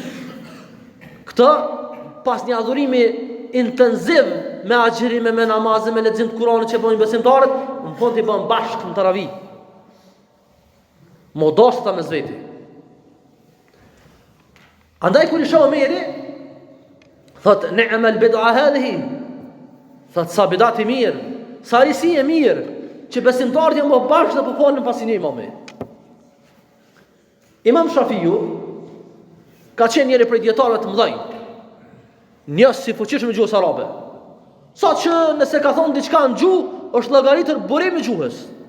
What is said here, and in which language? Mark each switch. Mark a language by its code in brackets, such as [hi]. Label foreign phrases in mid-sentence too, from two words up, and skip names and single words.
[sq] Këtë pas një adhurimi intensiv me agjërime, me namazë, me lexim të Kuranit që bëjnë besimtarët, në fund i bën bashkë në taravi. Modosht ta mes veti. Andaj kur i shoh Omeri, thot [ar] نعمت البدعة هذه. [sq] Thot sa bidat i mirë, sa risi e mirë, që besimtarët janë më bashkë dhe po falën pas një imami. Imam Shafiu ka qenë njëri prej dietarëve të mëdhenj, njës si fuqishëm në gjuhës arabe. Sa që nëse ka thonë diçka në gjuhë, është llogaritur burim i gjuhës.